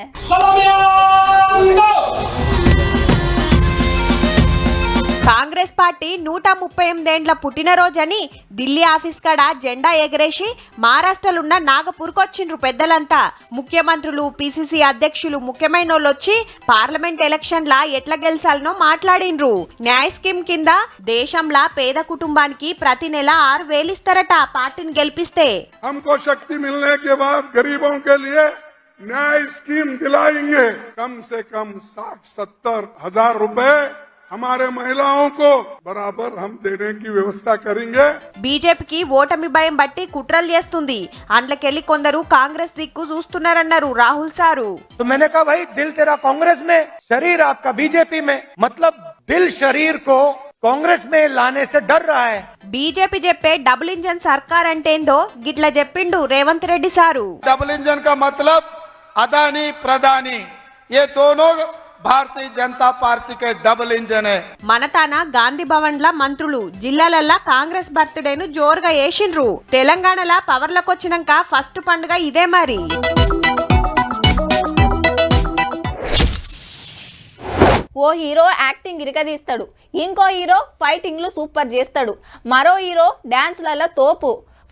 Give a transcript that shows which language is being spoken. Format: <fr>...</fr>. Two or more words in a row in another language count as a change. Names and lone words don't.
<te>కాంగ్రెస్ పార్టీ 138 ఏండ్ల పుట్టినరోజని ఢిల్లీ ఆఫీస్ కాడ జెండా ఎగరేసి మహారాష్ట్రలున్న నాగపూర్కొచ్చిండ్రు పెద్దలంతా. ముఖ్యమంత్రులు, పిసిసి అధ్యక్షులు ముఖ్యమైన వచ్చి పార్లమెంట్ ఎలక్షన్ల ఎట్లా గెలిచాలనో మాట్లాడిండ్రు. న్యాయ స్కీమ్ కింద దేశంలా పేద కుటుంబానికి ప్రతి నెల 6,000 ఇస్తారట పార్టీని గెలిపిస్తే.</te> <hi>हमको शक्ति मिलने के बाद गरीबों के लिए न्याय स्कीम दिलाएंगे. कम से कम 60-70 हजार रुपए हमारे महिलाओं को बराबर हम देने की व्यवस्था करेंगे.</hi> <te>బీజేపీకి ఓటమి భయం బట్టి కుట్రలు చేస్తుంది. అందులోకెళ్ళి కొందరు కాంగ్రెస్ దిక్కు చూస్తున్నారన్నారు రాహుల్ సారు.</te> <hi>तो मैंने कहा भाई दिल तेरा कांग्रेस में, शरीर आपका बीजेपी में, मतलब दिल शरीर को कांग्रेस में लाने से डर रहा है.</hi> <te>బీజేపీ చెప్పే</te> <en>double engine</en> <te>సర్కార్ అంటేందో గిట్లా చెప్పిండు రేవంత్ రెడ్డి సారు.</te> <en>double engine</en> <hi>का मतलब अदानी प्रधानी ये दोनों</hi> <te>భారతీయ జనతా పార్టీకే డబుల్ ఇంజన్. మనతాన గాంధీ భవన్ లా మంత్రులు జిల్లాలల్లా కాంగ్రెస్ బర్త్డేను జోరుగా వేసిండ్రు. తెలంగాణలో పవర్లకు వచ్చినాక ఫస్ట్ పండుగ ఇదే మరి. ఓ హీరో యాక్టింగ్ ఇరగదీస్తాడు, ఇంకో హీరో ఫైటింగ్లు సూపర్ చేస్తాడు, మరో హీరో డాన్స్లలో తోపు.</te>